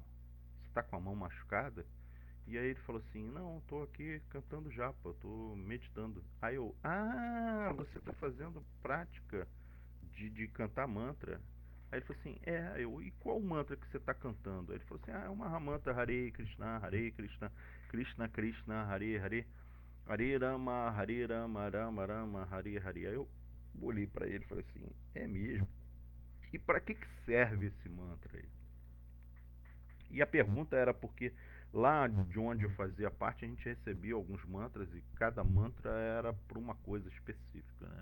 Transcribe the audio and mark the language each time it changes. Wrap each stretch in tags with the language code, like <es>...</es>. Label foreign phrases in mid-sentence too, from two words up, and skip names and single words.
<pt>Você está com a mão machucada? E aí ele falou assim: não, estou aqui cantando japa, estou meditando. Aí eu: você está fazendo prática de cantar mantra. Aí ele falou assim: e qual mantra que você está cantando? Aí ele falou assim: é uma mantra</pt> <sa>Hare Krishna, Krishna Krishna, Hare Hare, Hare Rama, Rama Rama, Hare Hare.</sa> <pt>Aí eu olhei para ele e falei assim: é mesmo? E para que serve esse mantra aí? E a pergunta era porque Lá de onde eu fazia parte, a gente recebia alguns mantras e cada mantra era para uma coisa específica, né?</pt>